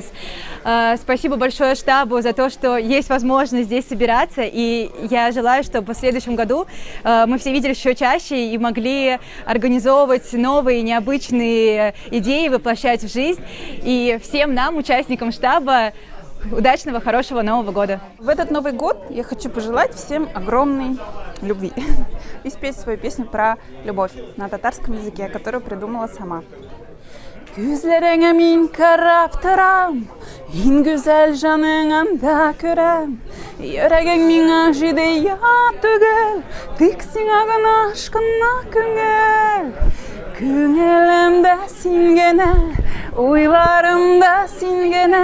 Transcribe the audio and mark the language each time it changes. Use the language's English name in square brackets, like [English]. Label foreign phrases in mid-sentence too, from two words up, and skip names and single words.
[Russian] Спасибо большое штабу за то, что есть возможность здесь собираться, и я желаю, чтобы в следующем году мы все виделись еще чаще и могли организовывать новые необычные идеи, воплощать в жизнь. И всем нам, участникам штаба, удачного, хорошего Нового года! В этот Новый год я хочу пожелать всем огромной любви и спеть свою песню про любовь на татарском языке, которую придумала сама. [Tatar] Күзләреңә мин карап торам, иң гүзәл жаныңда күрәм. Йөрәгең миңа җидия түгел, тик сиңа гына ашкына күңел. Күңелемдә син генә, уйларымда син генә.